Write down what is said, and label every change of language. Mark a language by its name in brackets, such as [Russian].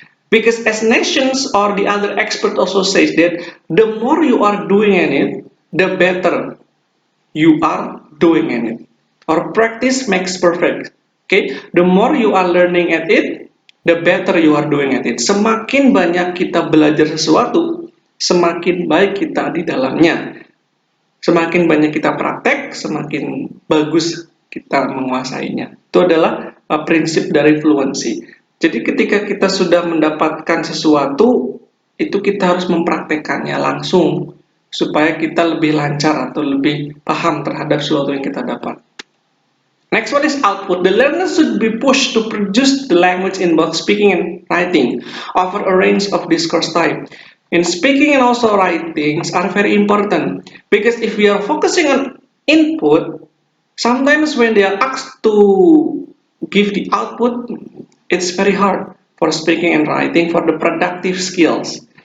[English] Because as nations or the other expert also says that the more you are doing in it, the better you are doing in it. Or practice makes perfect. Okay, the more you are learning at it, the better you are doing at it. [Indonesian] Semakin banyak kita belajar sesuatu, semakin baik kita di dalamnya. Semakin banyak kita praktek, semakin bagus kita menguasainya. Itu adalah prinsip dari fluency. Jadi ketika kita sudah mendapatkan sesuatu, itu kita harus mempraktekannya langsung supaya kita lebih lancar atau lebih paham terhadap sesuatu yang kita dapat. [English] Next one is output. The learner should be pushed to produce the language in both speaking and writing over a range of discourse type. And speaking and also writings are very important because if we are focusing on input, sometimes when they are asked to give the output, it's very hard for speaking and writing for the productive skills.